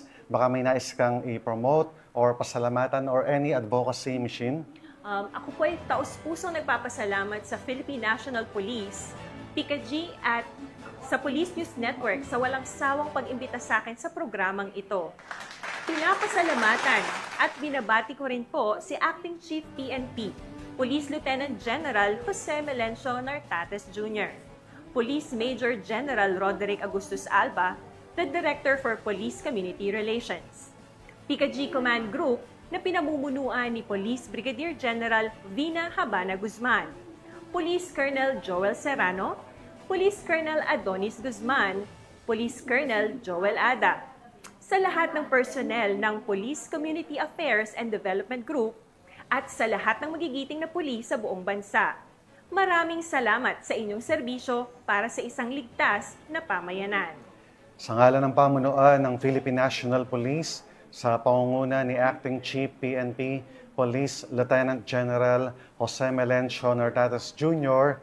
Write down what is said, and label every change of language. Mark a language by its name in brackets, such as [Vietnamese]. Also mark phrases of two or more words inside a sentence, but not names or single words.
[Filipino] Baka may nais kang i-promote or pasalamatan [English] or any advocacy, [Filipino] Michine? Ako po ay taus-pusong nagpapasalamat sa Philippine National Police, PICAG at sa Police News Network sa walang sawang pag-imbita sa akin sa programang ito. Pinapasalamatan at binabati ko rin po si Acting Chief PNP, Police Lieutenant General Jose Melencio Nartates Jr., Police [English] Major General Roderick Agustus Alba, the Director for Police Community Relations, [Filipino] PICAG Command Group na pinamumunuan ni Police Brigadier General Vina Habana Guzman, Police Colonel Joel Serrano, Police Colonel Adonis Guzman, Police Colonel Joel Ada, sa lahat ng personnel ng Police Community Affairs and Development Group at sa lahat ng magigiting na pulis sa buong bansa. Maraming salamat sa inyong serbisyo para sa isang ligtas na pamayanan. Sa ngalan ng pamunuan ng Philippine National Police, sa pangunguna ni Acting Chief PNP Police Lieutenant General Jose Melencio Nartates Jr.